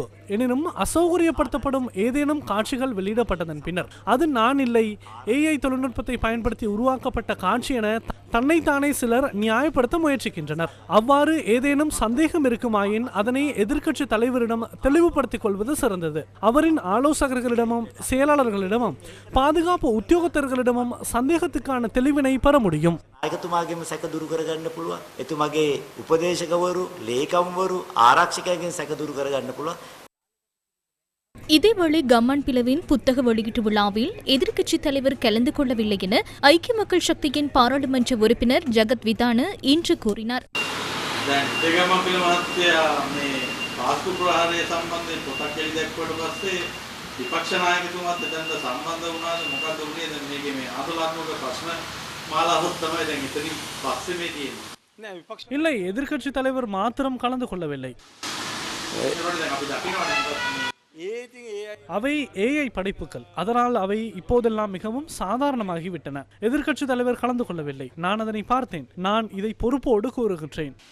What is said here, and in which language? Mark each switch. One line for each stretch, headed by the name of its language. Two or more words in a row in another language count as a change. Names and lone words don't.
Tamil: எனினும் அசௌகரியப்படுத்தப்படும் ஏதேனும் காட்சிகள் வெளியிடப்பட்டதன் பின்னர் அது நான் இல்லை, AI தொழில்நுட்பத்தை பயன்படுத்தி உருவாக்கப்பட்ட காட்சி என தன்னைத்தானே சிலர் நியாயப்படுத்த முயற்சிக்கின்றனர். அவ்வாறு ஏதேனும் சந்தேகம் இருக்குமாயின் அதனை எதிர்க்கட்சி தலைவரிடம் தெளிவுபடுத்திக் கொள்வது சிறந்தது. அவரின் ஆலோசகர்களிடமும் செயலாளர்களிடமும் பாதுகாப்பு உத்தியோகத்தர்களிடமும் சந்தேகத்துக்கான தெளிவினை பெற முடியும்.
Sinhala: நாயකතුමාගෙම සැක දුරු කරගන්න පුළුවන්. එතුමාගේ උපදේශකවරු, ලේකම්වරු, ආරක්ෂකයන්ගෙන් සැක දුරු කරගන්න පුළුවන්.
Tamil: இதேவேளை கம்மன் பிளவின் புத்தக வெளியீட்டு விழாவில் எதிர்க்கட்சித் தலைவர் கலந்து கொள்ளவில்லை என ஐக்கிய மக்கள் சக்தியின் பாராளுமன்ற உறுப்பினர் ஜகத் விதான இன்று கூறினார்.
Sinhala: විපක්ෂ නායකතුමාත් එතනට සම්බන්ධ වුණාද මොකද උනේ දැන් මේකේ මේ ආතලාත්මක ප්‍රශ්න මාලාවක් තමයි දැන් ඉතින් පස්සේ මේ තියෙන්නේ.
Tamil: இல்லை, எதிர்க்கட்சி தலைவர் மாத்திரம் கலந்து கொள்ளவில்லை. அவை AI படைப்புகள், அதனால் அவை இப்போதெல்லாம் மிகவும் சாதாரணமாகிவிட்டன. எதிர்க்கட்சி தலைவர் கலந்து கொள்ளவில்லை. நான் அதனை பார்த்தேன். நான் இதை பொறுப்போடு கூறுகின்றேன்.